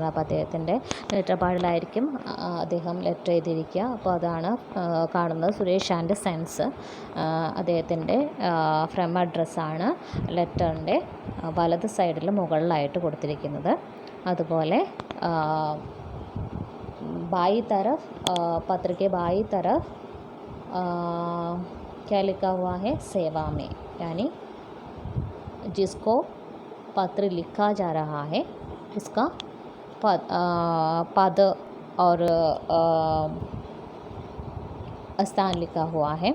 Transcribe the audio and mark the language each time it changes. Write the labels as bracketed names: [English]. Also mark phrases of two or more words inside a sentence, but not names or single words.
[Malayalam] അപ്പോൾ അദ്ദേഹത്തിൻ്റെ ലെറ്റർ പാഡിലായിരിക്കും അദ്ദേഹം ലെറ്റർ എഴുതിയിരിക്കുക. അപ്പോൾ അതാണ് കാണുന്നത്. സുരേഷ് ആൻഡ് സൺസ് അദ്ദേഹത്തിൻ്റെ [English] from address [Malayalam] ലെറ്ററിൻ്റെ വലത് സൈഡിൽ മുകളിലായിട്ട് കൊടുത്തിരിക്കുന്നത്. [Hindi] അതുപോലെ बाई तरफ पत्र के बाई तरफ क्या लिखा हुआ है, सेवा में, यानी जिसको पत्र लिखा जा रहा है उसका पद और स्थान लिखा हुआ है।